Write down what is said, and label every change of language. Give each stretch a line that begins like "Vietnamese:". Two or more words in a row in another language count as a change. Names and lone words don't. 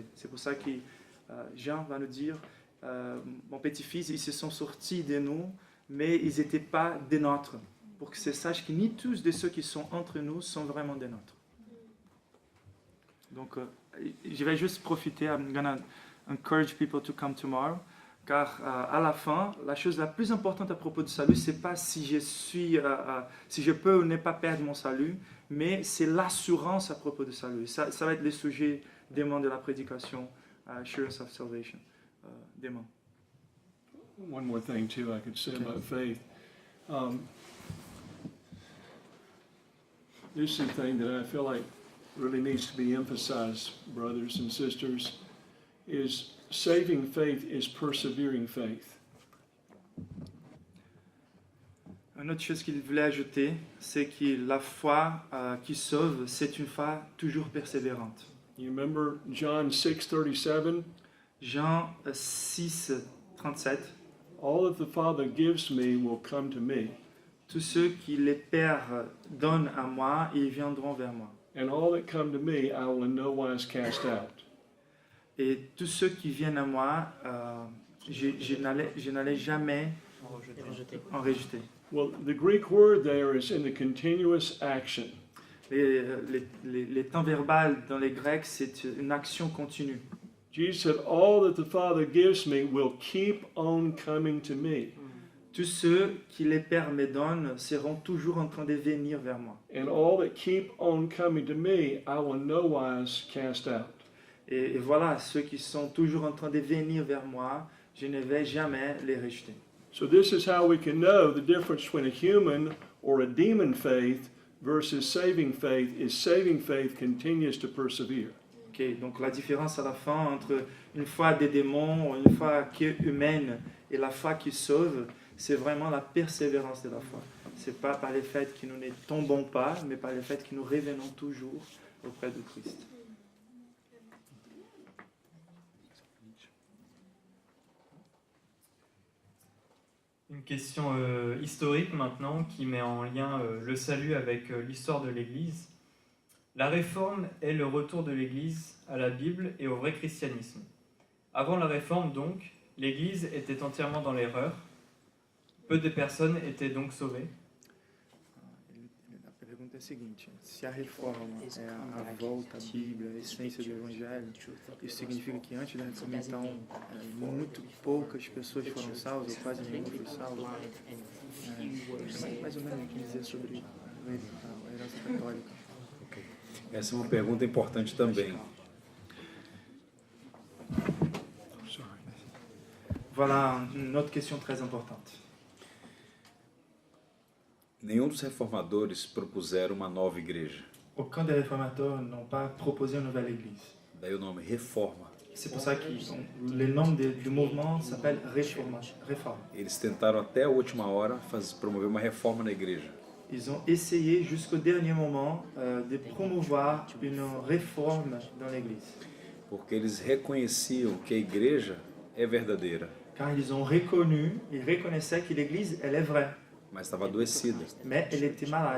French: C'est pour ça que Jean va nous dire, mon petit-fils, ils se sont sortis de nous, mais ils n'étaient pas des nôtres. Pour que se sache que ni tous de ceux qui sont entre nous sont vraiment des nôtres. Donc, je vais juste profiter,
English: I'm gonna encourage people to come tomorrow.
French: Car à la fin, la chose la plus importante à propos du salut, c'est pas si je peux ou ne pas perdre mon salut, mais c'est l'assurance à propos du salut. Ça va être le sujet demain de la prédication,
English: Assurance of Salvation,
French: demain.
English: One more thing too I could say about faith. This is the thing that I feel like really needs to be emphasized, brothers and sisters, is saving faith is persevering faith.
French: Une autre chose qu'il voulait ajouter, c'est que la foi qui sauve, c'est une foi toujours persévérante.
English: You remember John 6:37?
French: Jean 6, 37.
English: All that the Father gives me will come to me,
French: Tous ceux qui les pères donnent à moi, ils viendront vers moi.
English: and all that come to me I will in no wise cast out.
French: Et tous ceux qui viennent à moi, je n'allais jamais en rejeter.
English: Well, the Greek word there is in the continuous action.
French: Les temps verbales dans les Grecs, c'est une action continue.
English: Jesus said, all that the Father gives me will keep on coming to me.
French: Tous ceux qui les pères me donnent seront toujours en train de venir vers moi.
English: And all that keep on coming to me, I will in no wise cast out.
French: Et voilà, ceux qui sont toujours en train de venir vers moi, je ne vais jamais les rejeter.
English: So this is how we can know the difference between a human or a demon faith versus saving faith is saving faith continues to persevere.
French: Ok, donc la différence à la fin entre une foi des démons, une foi qui est humaine et la foi qui sauve, c'est vraiment la persévérance de la foi. C'est pas par le fait que nous ne tombons pas, mais par le fait que nous revenons toujours auprès de Christ. Une question historique maintenant qui met en lien le salut avec l'histoire de l'Église. La réforme est le retour de l'Église à la Bible et au vrai christianisme. Avant la réforme donc, l'Église était entièrement dans l'erreur. Peu de personnes étaient donc sauvées.
Portuguese: A pergunta é a seguinte: se a reforma é a volta à Bíblia, a essência do Evangelho, isso significa que antes da reforma, então, muito poucas pessoas foram salvas, ou quase nenhuma foi salva? Mais ou menos o que dizer sobre a herança católica. Essa é uma pergunta importante também.
French: Voilà une autre question très importante.
Portuguese: Nenhum dos reformadores propuseram uma nova igreja.
French: Aucun des réformateurs n'ont pas proposé une nouvelle église.
Portuguese: Daí o nome reforma.
French: C'est pour ça que le nom du mouvement s'appelle réforme.
Portuguese: Eles tentaram até a última hora promover uma reforma na igreja.
French: Ils ont essayé jusqu'au dernier moment de promouvoir une réforme dans l'église.
Portuguese: Porque eles reconheciam que a igreja é verdadeira,
French: Car ils ont reconnu, ils reconnaissaient que l'église, elle est vraie,
Portuguese: mas estava adoecida.
French: mais elle était malade.